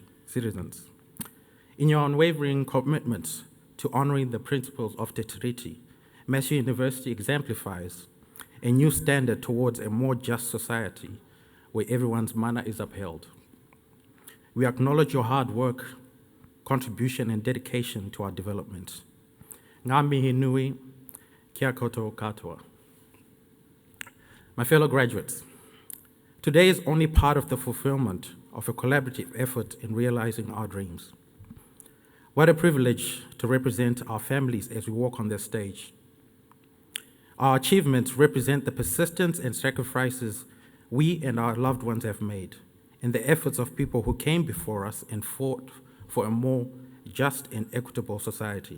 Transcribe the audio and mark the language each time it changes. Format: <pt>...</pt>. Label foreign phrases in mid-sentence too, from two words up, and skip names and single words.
<en>In your unwavering commitment to honouring the principles of Te Tiriti, Massey University exemplifies a new standard towards a more just society where everyone's mana is upheld. We acknowledge your hard work, contribution, and dedication to our development.</en> <mi>Ngā mihi nui, kia koutou katoa.</mi> <en>My fellow graduates, today is only part of the fulfillment of a collaborative effort in realizing our dreams. What a privilege to represent our families as we walk on this stage. Our achievements represent the persistence and sacrifices we and our loved ones have made, and the efforts of people who came before us and fought for a more just and equitable society.</en>